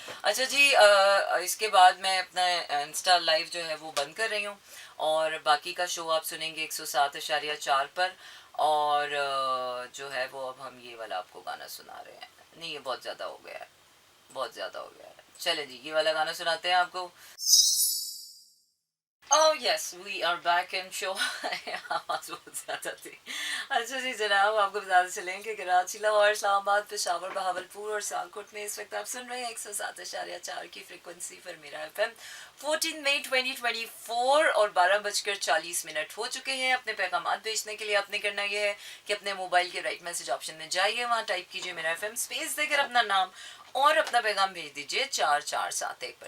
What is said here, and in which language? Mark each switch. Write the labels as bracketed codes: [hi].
[hi] अच्छा जी, इसके बाद मैं अपना इंस्टा लाइव जो है वो बंद कर रही हूँ और बाकी का शो आप सुनेंगे 107.4 पर. और जो है वो अब हम ये वाला आपको गाना सुना रहे हैं. नहीं, ये बहुत ज़्यादा हो गया है, बहुत ज़्यादा हो गया है. चलें जी, ये वाला गाना सुनाते हैं आपको. [en] Oh yes, we are back in show. [hi] आवाज़ बहुत ज़्यादा थी. अच्छा जी जनाब, आपको बताते चलें कि कराची, लाहौर, इस्लामाबाद, पेशावर, बहावलपुर और सियालकोट में इस वक्त आप सुन रहे हैं 107.4 की फ्रिक्वेंसी पर मेरा FM. 14 मई 2024 और 12:40 हो चुके हैं. अपने पैगाम भेजने के लिए आपने करना यह है कि अपने मोबाइल के राइट मैसेज ऑप्शन में जाइए, वहाँ टाइप कीजिए मेरा FM, स्पेस देकर अपना नाम और अपना पैगाम भेज दीजिए 4471 पर.